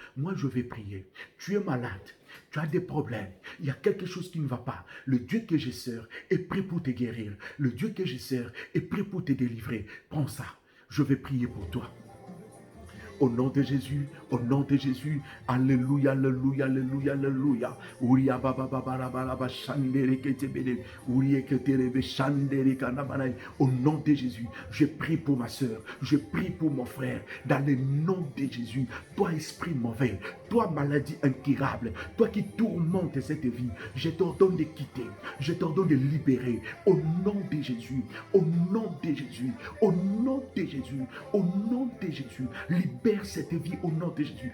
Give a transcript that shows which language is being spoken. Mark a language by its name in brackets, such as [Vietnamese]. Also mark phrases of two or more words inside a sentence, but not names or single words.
[French] Moi, je vais prier. Tu es malade. Tu as des problèmes. Il y a quelque chose qui ne va pas. Le Dieu que je sers est prêt pour te guérir. Le Dieu que je sers est prêt pour te délivrer. Prends ça. Je vais prier pour toi. Au nom de Jésus, au nom de Jésus, alléluia, alléluia, alléluia, alléluia. Ouria baba baba baba chandere ketebele, ouria keterebe chandere kanabanai. Au nom de Jésus, je prie pour ma soeur, je prie pour mon frère, dans le nom de Jésus. Toi esprit mauvais, toi maladie incurable, toi qui tourmente cette vie, je t'ordonne de quitter, je t'ordonne de libérer. Au nom de Jésus, au nom de Jésus, au nom de Jésus, au nom de Jésus, libère cette vie au nom de Jésus.